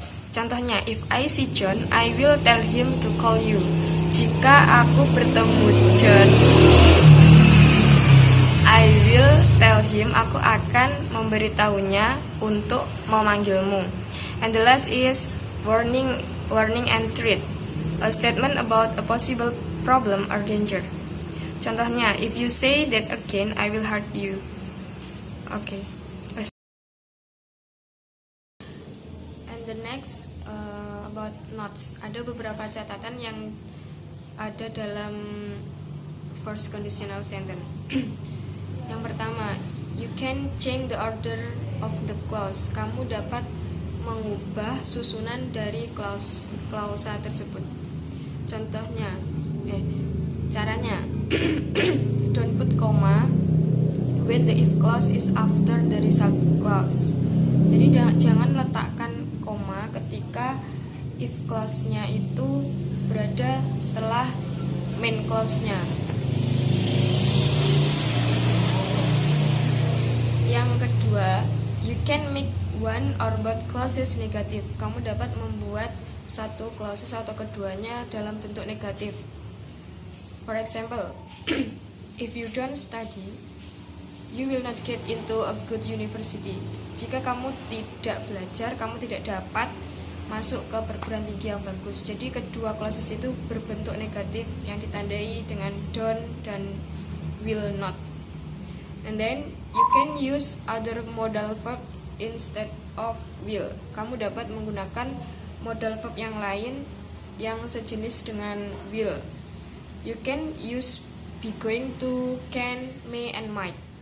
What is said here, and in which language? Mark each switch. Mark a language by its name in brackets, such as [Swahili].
[Indonesian] Contohnya, [English] if I see John, I will tell him to call you. [Indonesian] Jika aku bertemu John, [English] I will tell him, [Indonesian] aku akan memberitahunya untuk memanggilmu. [English] And the last is warning and threat, a statement about a possible problem or danger. [Indonesian] Contohnya, [English] if you say that again, I will hurt you. Okay. And the next about notes. [Indonesian] Ada beberapa catatan yang ada dalam first conditional sentence. Yang pertama, [English] you can change the order of the clause. [Indonesian] Kamu dapat mengubah susunan dari klausa tersebut. Contohnya, caranya, [English] don't put comma when the if clause is after the result clause. [Indonesian] Jadi jangan letakkan koma ketika if clause-nya itu berada setelah main clause-nya. Yang kedua, [English] you can make one or both clauses negative. [Indonesian] Kamu dapat membuat satu clauses atau keduanya dalam bentuk negatif. [English] For example, if you don't study, you will not get into a good university. [Indonesian] Jika kamu tidak belajar, kamu tidak dapat masuk ke perguruan tinggi yang bagus. Jadi kedua clauses itu berbentuk negatif yang ditandai dengan don't dan will not. [English] And then you can use other modal verb instead of will. [Indonesian] Kamu dapat menggunakan modal verb yang lain yang sejenis dengan will. [English] You can use be going to, can, may, and might.